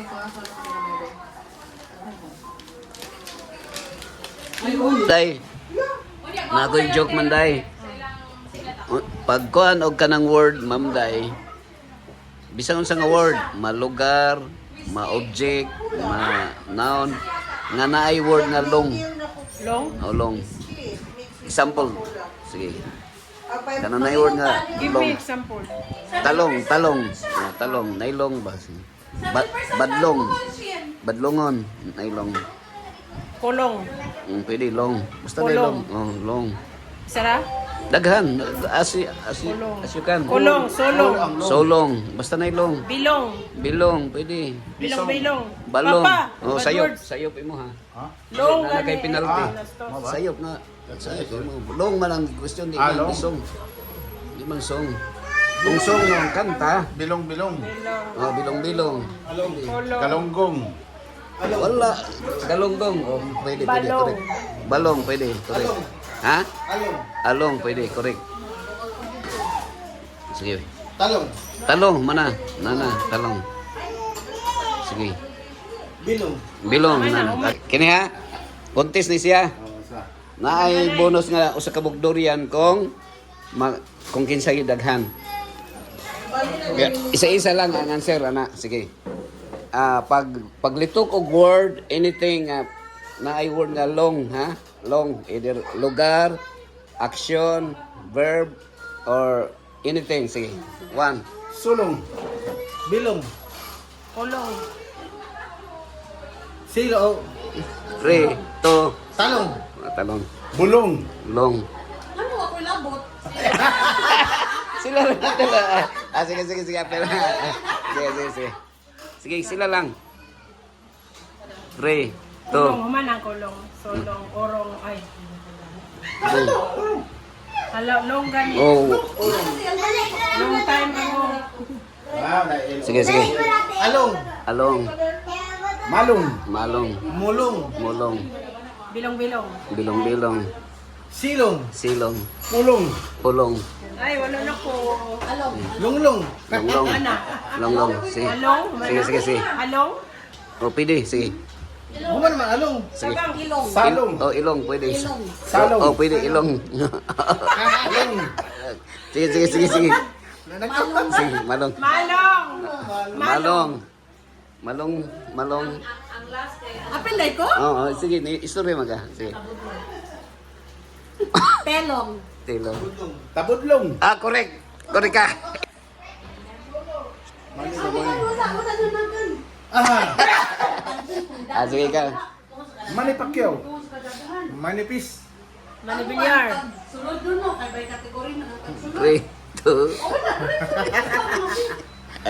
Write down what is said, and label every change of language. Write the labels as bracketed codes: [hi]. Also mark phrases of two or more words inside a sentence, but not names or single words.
[ceb] Day. Nakoy joke man day. Pagkuan og kanang word ma'am day. Bisang unsa nga word, malugar, ma-object, ma-noun, nga naay word nga long. Long? O long. Example. Sige. Kanang naay word nga [en] Give [ceb] long. [en] me example. [ceb] Talong. Talong. Nailong ba? Badlong. Badlongon. Nailong. Kolong. Pwede long. Basta Kulong. nailong. Oh, long. Sara? Daghan. [en] As you can. [ceb] Kolong, solong. Solong. Basta nailong. Bilong. Bilong. Pwede. Bilong. Balong. Papa, Oh, [en] bad [ceb] sayop. [en] words. [ceb] Sayop imo ha. Long Na kay gani. penalty. Sayop na. Sayop imo. Long man ang question di man song. Di man song. Kung song ng kanta, Bilong-bilong. oh, bilong-bilong. Kolong. Galonggong. Wala. Galonggong. Oh, pwede, Balong. correct. Balong, pwede, correct. Ha? Along. Along, pwede, correct. Sige. Talong. Talong, mana? Nana, talong. Sige. Bilong. Bilong, nana. Kini ha? Contest ni siya. Naay bonus nga usa ka bugdurian kung kinsay daghan. Isa-isa lang ang answer ana. Sige. Paglitok og word anything naay word nga long ha? Long either lugar, [en] action, verb or anything. [ceb] Sige. 1. Sulong. Bilong. Kolong. Silo. 3, 2, Talong. talong. Bulong. Long. Ano ako labot? Sila lang. Sige. Apel. Sige. Sige, sila lang. 3, 2, Kolong man ang kolong. Solong, orong, ay. Hala, long gani. Oh. [en] Long time ago. [ceb] Sige. Along. Along. Malong. Malong. Mulong. Mulong. Bilong. Bilong. Silong. Silong. Pulong. Pulong. Ay, wala na ko. Lunglong. Longlong. Ana. Longlong. Sige. Along. Sige. Along. O, pwede. Sige. Human man along. Sige. Ilong. Salong. O, ilong. Pwede. Salong. O, pwede. Ilong. Along. Sige. Sige. Malong. Malong. Apelay ko? Oo, sige. Istorya maga. Sige. Telong. Tilong. Tabudlong. Correct. Correct ka. Ah, Sige ka. Manny Pacquiao. Manipis. Manibilyar. 3, 2. Ay,